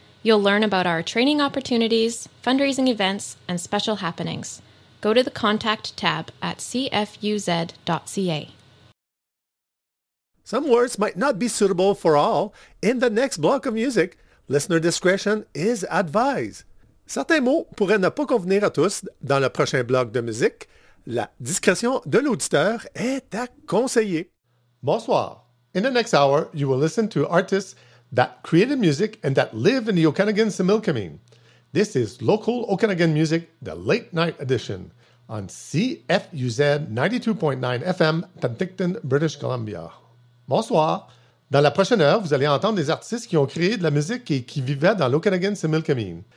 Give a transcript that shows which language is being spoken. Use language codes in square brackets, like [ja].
[en] You'll learn about our training opportunities, fundraising events, and special happenings. Go to the contact tab at cfuz.ca. Some words might not be suitable for all. In the next block of music, listener discretion is advised. [fr] Certains mots pourraient ne pas convenir à tous dans le prochain bloc de musique. La discrétion de l'auditeur est à conseiller. Bonsoir. [en] In the next hour, you will listen to artists that created music and that live in the Okanagan Similkameen. This is Local Okanagan Music, the Late Night Edition, on CFUZ 92.9 FM, Penticton, British Columbia. [fr] Bonsoir. Dans la prochaine heure, vous allez entendre des artistes qui ont créé de la musique et qui vivaient dans l'Okanagan Similkameen.